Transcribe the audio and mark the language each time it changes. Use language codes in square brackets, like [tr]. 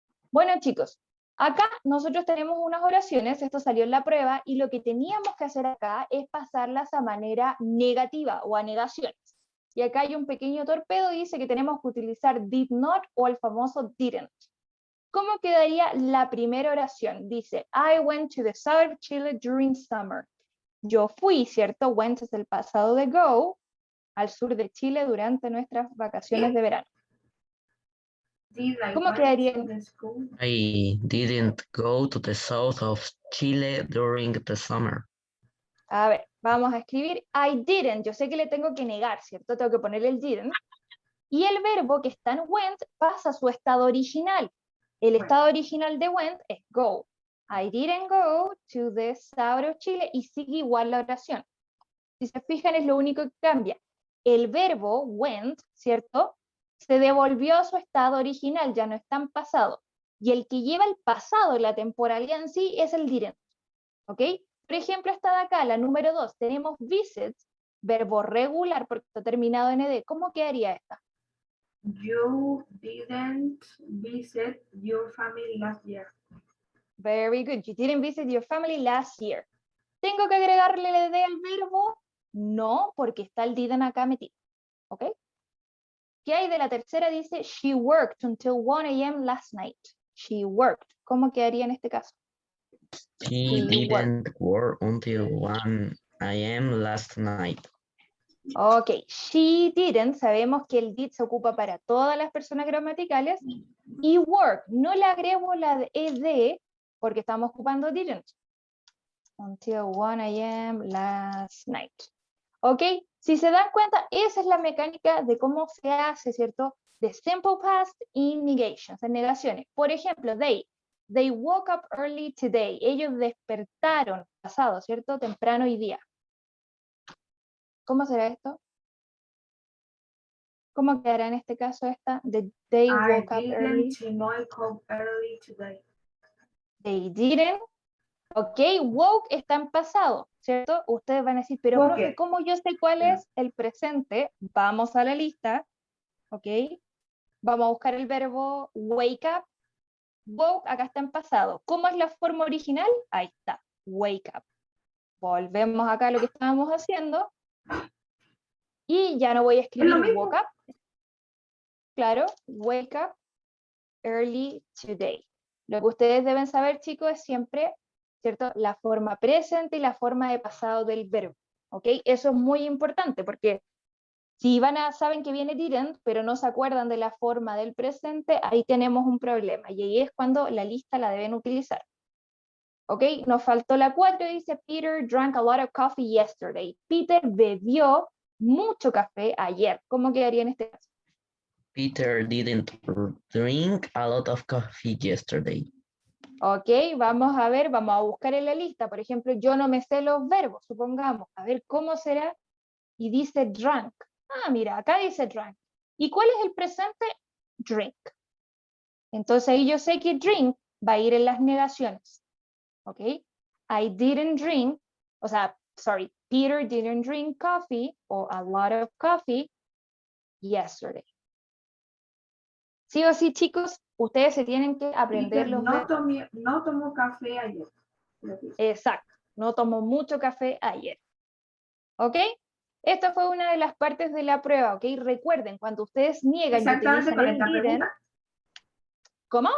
[es] Bueno, chicos, acá nosotros tenemos unas oraciones, esto salió en la prueba, y lo que teníamos que hacer acá es pasarlas a manera negativa o a negaciones. Y acá hay un pequeño torpedo, dice que tenemos que utilizar did not o el famoso didn't. ¿Cómo quedaría la primera oración? Dice, [en] I went to the south of Chile during summer. [es] Yo fui, ¿cierto? Went es el pasado de go, al sur de Chile durante nuestras vacaciones de verano. ¿Cómo quedaría? [en] I didn't go to the south of Chile during the summer. [es] A ver, vamos a escribir [en] I didn't. [es] Yo sé que le tengo que negar, ¿cierto? Tengo que ponerle el didn't. Y el verbo que está en went pasa a su estado original. El estado original de went es go. [en] I didn't go to the south of Chile [es] y sigue igual la oración. Si se fijan, es lo único que cambia. El verbo went, ¿cierto? Se devolvió a su estado original, ya no está en pasado. Y el que lleva el pasado, la temporalidad en sí, es el didn't. ¿Ok? Por ejemplo, esta de acá, la número 2, tenemos visit, verbo regular porque está terminado en ed. ¿Cómo quedaría esta? [en] You didn't visit your family last year. Very good. You didn't visit your family last year. [es] ¿Tengo que agregarle el ed al verbo? No, porque está el didn't acá metido. ¿Ok? ¿Qué hay de la tercera? Dice, [en] she worked until 1 a.m. last night. She worked. [es] ¿Cómo quedaría en este caso? [en] He didn't work until 1 a.m. last night. [es] Ok, [en] she didn't, [es] sabemos que el did se ocupa para todas las personas gramaticales, y work, no le agrego la ed porque estamos ocupando didn't. [en] Until 1 a.m. last night. [es] Ok, si se dan cuenta, esa es la mecánica de cómo se hace, ¿cierto? De [en] simple past in negations, [es] en negaciones. Por ejemplo, [en] they woke up early today. [es] Ellos despertaron pasado, ¿cierto? Temprano hoy día. ¿Cómo será esto? ¿Cómo quedará en este caso esta? [en] They woke up early. I didn't wake up early today. They didn't. [es] Ok, woke está en pasado, ¿cierto? Ustedes van a decir, pero [en] Woke. [es] profe, ¿cómo yo sé cuál es el presente? Vamos a la lista, ¿ok? Vamos a buscar el verbo wake up. Woke acá está en pasado. ¿Cómo es la forma original? Ahí está, wake up. Volvemos acá a lo que estábamos haciendo. Y ya no voy a escribir woke up. Claro, [en] wake up early today. [es] Lo que ustedes deben saber, chicos, es siempre, ¿cierto? La forma presente y la forma de pasado del verbo, ¿ok? Eso es muy importante porque si saben que viene didn't, pero no se acuerdan de la forma del presente, ahí tenemos un problema y ahí es cuando la lista la deben utilizar. ¿Ok? Nos faltó la 4, dice [en] Peter drank a lot of coffee yesterday. [es] Peter bebió mucho café ayer. ¿Cómo quedaría en este caso? [en] Peter didn't drink a lot of coffee yesterday. [es] Ok, vamos a ver, vamos a buscar en la lista. Por ejemplo, yo no me sé los verbos, supongamos. A ver, ¿cómo será? Y dice drank. Ah, mira, acá dice drank. ¿Y cuál es el presente? Drink. Entonces ahí yo sé que drink va a ir en las negaciones. ¿Ok? [en] I didn't drink, o sea, sorry, Peter didn't drink coffee or a lot of coffee yesterday. [es] Sí o sí, chicos, ustedes se tienen que aprender los verbos. No tomó café ayer. Exacto, no tomó mucho café ayer. ¿Ok? Esta fue una de las partes de la prueba, ¿ok? Recuerden, cuando ustedes niegan y utilizan el didn't, ¿cómo?